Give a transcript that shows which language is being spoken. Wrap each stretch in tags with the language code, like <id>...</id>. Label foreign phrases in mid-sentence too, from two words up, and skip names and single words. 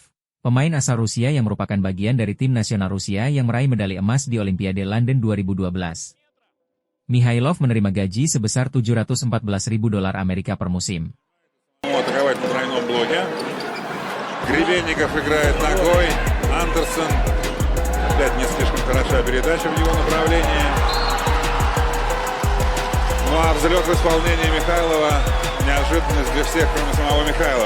<id>Pemain asal Rusia yang merupakan bagian dari tim nasional Rusia yang meraih medali emas di Olimpiade London 2012. Mikhailov menerima gaji sebesar $714.000 Amerika per musim.</id> <ru>Атаковать на тройном блоке. Гребенников играет ногой. Андерсон. Опять не слишком хороша передача в его направлении. Ну а взлет в исполнении Михайлова. Неожиданность для всех, кроме самого Михайлова.</ru>